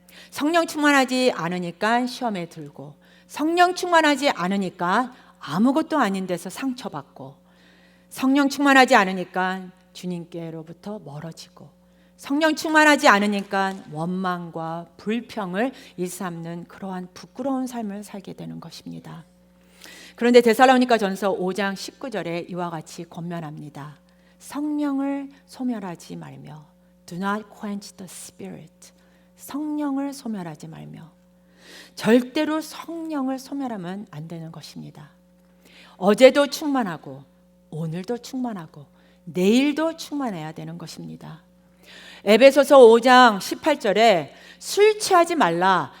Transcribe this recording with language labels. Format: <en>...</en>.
<ko>성령 충만하지 않으니까 시험에 들고, 성령 충만하지 않으니까 아무것도 아닌 데서 상처받고, 성령 충만하지 않으니까 주님께로부터 멀어지고, 성령 충만하지 않으니까 원망과 불평을 일삼는 그러한 부끄러운 삶을 살게 되는 것입니다. 그런데 데살로니가전서 5장 19절에 이와 같이 권면합니다. 성령을 소멸하지 말며</ko> <en>Do not quench the Spirit.</en> <ko>성령을 소멸하지 말며. 절대로 성령을 소멸하면 안 되는 것입니다. 어제도 충만하고 오늘도 충만하고 내일도 충만해야 되는 것입니다. 에베소서 5장 18절에 술 취하지 말라.</ko>